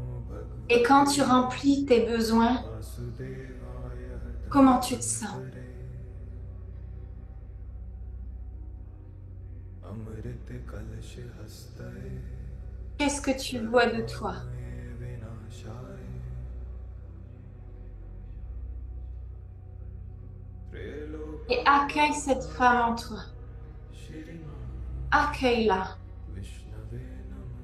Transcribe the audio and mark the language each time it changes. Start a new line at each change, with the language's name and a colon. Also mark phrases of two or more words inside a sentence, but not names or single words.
French: Et quand tu remplis tes besoins,
Sanskrit: वासुदेवाय
French: comment tu te sens?
Sanskrit: धन्वन्तरे अमृतकलशहस्ताय
French: Qu'est-ce que tu vois de toi?
Sanskrit: सर्वामये विनाशाय
French: Et accueille cette femme en toi.
Sanskrit: श्रीमान्
French: Accueille-la.
Sanskrit: विष्णवे नमः